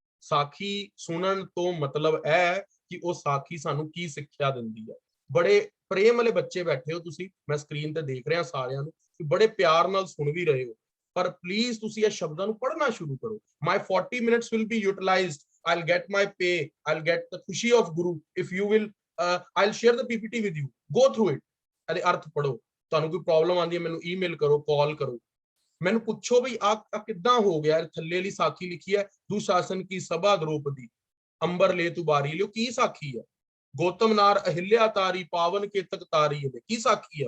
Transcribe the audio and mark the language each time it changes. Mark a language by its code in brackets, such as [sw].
[pa] ਸਾਖੀ ਸੁਣਨ ਤੋਂ ਮਤਲਬ ਹੈ ਕਿ ਉਹ ਸਾਖੀ ਸਾਨੂੰ ਕੀ ਸਿੱਖਿਆ ਦਿੰਦੀ ਹੈ। ਬੜੇ ਪ੍ਰੇਮ ਵਾਲੇ ਬੱਚੇ ਬੈਠੇ ਹੋ ਤੁਸੀਂ, ਮੈਂ ਸਕਰੀਨ ਤੇ ਦੇਖ ਰਿਹਾ ਸਾਰਿਆਂ ਨੂੰ, ਬੜੇ ਪਿਆਰ ਨਾਲ ਸੁਣ ਵੀ ਰਹੇ ਹੋ, ਪਰ ਪਲੀਜ਼ ਤੁਸੀਂ ਇਹ ਸ਼ਬਦਾਂ ਨੂੰ ਪੜ੍ਹਨਾ ਸ਼ੁਰੂ ਕਰੋ। [en] My 40 minutes will be utilized. I'll get my pay. I'll get the khushi of Guru. If you will, I'll share the PPT with you. Go through it. [pa] ਇਹਦੇ ਅਰਥ ਪੜੋ। ਤੁਹਾਨੂੰ ਕੋਈ ਪ੍ਰੋਬਲਮ ਆਉਂਦੀ ਹੈ ਮੈਨੂੰ ਈਮੇਲ ਕਰੋ, ਕਾਲ ਕਰੋ, ਮੈਨੂੰ ਪੁੱਛੋ ਵੀ ਆ ਕਿੱਦਾਂ ਹੋ ਗਿਆ। ਥੱਲੇ ਵਾਲੀ ਸਾਖੀ ਲਿਖੀ ਹੈ ਦੁਸ਼ਾਸਨ ਕੀ ਸਭਾ ਦ੍ਰੋਪਦੀ ਅੰਬਰ ਲੈ ਤੂੰ ਬਾਰੀ ਲਿਓ, ਕੀ ਸਾਖੀ ਹੈ? ਗੌਤਮ ਨਾਰ ਅਹਿਲਿਆ ਤਾਰੀ ਪਾਵਨ ਕੇਤਕ ਤਾਰੀ, ਇਹਦੇ ਕੀ ਸਾਖੀ ਹੈ?